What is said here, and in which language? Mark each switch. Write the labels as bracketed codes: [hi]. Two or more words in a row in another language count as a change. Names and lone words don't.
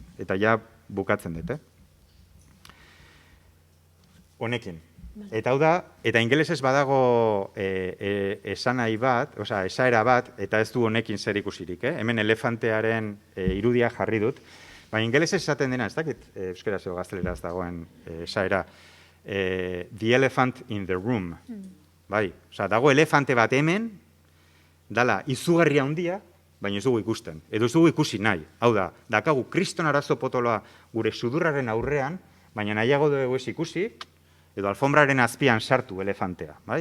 [eu] Eta ja bukatzen dut, Honekin. Eta hau da, eta ingelesez badago esanahi bat, esaera bat, eta ez du honekin zer ikusirik, Hemen elefantearen irudia jarri dut, baina ingelesez esaten dena, ez dakit euskaraz edo gazteleraz dagoen esaera, [en] the elephant in the room. [eu] Bai, dago elefante bat hemen, dala izugarria handia, baina ez dugu ikusten, edo ez dugu ikusi nahi. Hau da, dakagu kriston arazo potoloa gure sudurraren aurrean, baina nahiago dugu ez ikusi, edo alfombraren azpian sartu elefantea, bai?